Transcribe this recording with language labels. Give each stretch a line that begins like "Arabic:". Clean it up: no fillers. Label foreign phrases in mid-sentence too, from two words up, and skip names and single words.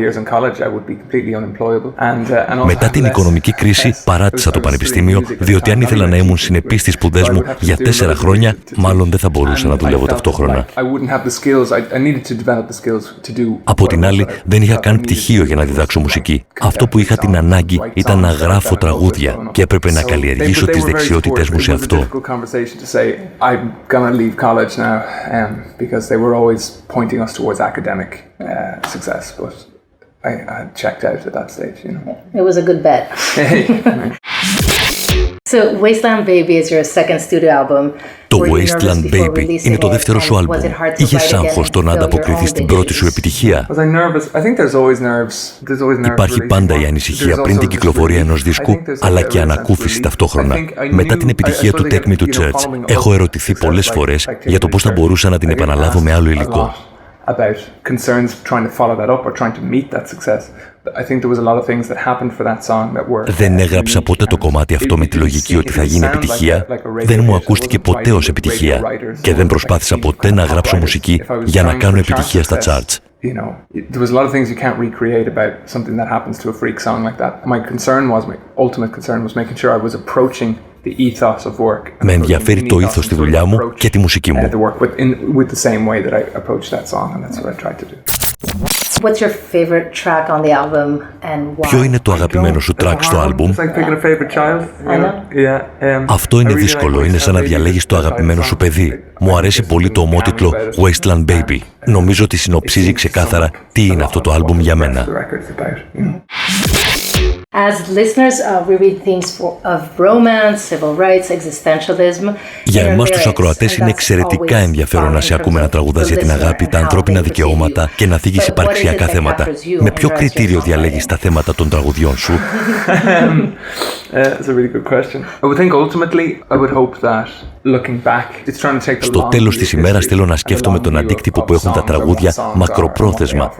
Greek: Μετά την οικονομική κρίση παράτησα το πανεπιστήμιο, διότι αν ήθελα να ήμουν συνεπής στις σπουδές μου για 4 χρόνια, μάλλον δεν θα μπορούσα να δουλεύω ταυτόχρονα. Από την άλλη, δεν είχα καν πτυχίο για να διδάξω μουσική. Αυτό που είχα την ανάγκη ήταν να γράφω τραγούδια και έπρεπε να καλλιεργήσω τις δεξιότητες μου σε αυτό.
English: I checked out at that stage, you know. It was a good bet. So, Wasteland Baby is your second studio album.
Greek: Το Wasteland Baby είναι το δεύτερο σου άλμπουμ. Είχες άγχος στο να ανταποκριθείς στην πρώτη σου επιτυχία? Υπάρχει πάντα η ανησυχία πριν την κυκλοφορία ενός δίσκου, αλλά και ανακούφιση ταυτόχρονα. Μετά την επιτυχία του Take Me to Church, έχω ερωτηθεί πολλές φορές για το πώς θα μπορούσα να την επαναλάβω με άλλο υλικό.
English: About concerns trying to follow that up or trying to meet that success. I think there was a lot of things that happened for that song that were.
Greek: Δεν έγραψα ποτέ το κομμάτι αυτό με τη λογική ότι θα γίνει επιτυχία. Δεν μου ακούστηκε ποτέ ως επιτυχία και δεν προσπάθησα ποτέ να γράψω μουσική για να κάνω επιτυχία στα charts.
English: You know, there was a lot of things you can't recreate about something that happens to a freak song like that. My ultimate concern was making sure I was approaching the ethos of work.
Greek: Με ενδιαφέρει το ήθος στη δουλειά μου και τη μουσική μου.
English: With the same way that I approached that song, and that's what I tried to do. What's your favorite track on the album and why?
Greek: Ποιο είναι το αγαπημένο σου track στο άλμπουμ? Αυτό είναι δύσκολο, είναι σαν να διαλέγεις το αγαπημένο σου παιδί. Μου αρέσει πολύ το ομότιτλο Wasteland Baby. Νομίζω ότι συνοψίζει ξεκάθαρα τι είναι αυτό το άλμπουμ για μένα.
English: As listeners, we read themes of romance, civil rights, existentialism.
Greek: Για εμάς τους ακροατές είναι εξαιρετικά ενδιαφέρον να σε ακούμε να τραγουδάς για την αγάπη, τα ανθρώπινα δικαιώματα και να θίγεις υπαρξιακά θέματα. Με ποιο κριτήριο διαλέγεις τα θέματα των τραγουδιών σου? Στο τέλος της ημέρας θέλω να σκέφτομαι τον αντίκτυπο που έχουν τα τραγούδια μακροπρόθεσμα.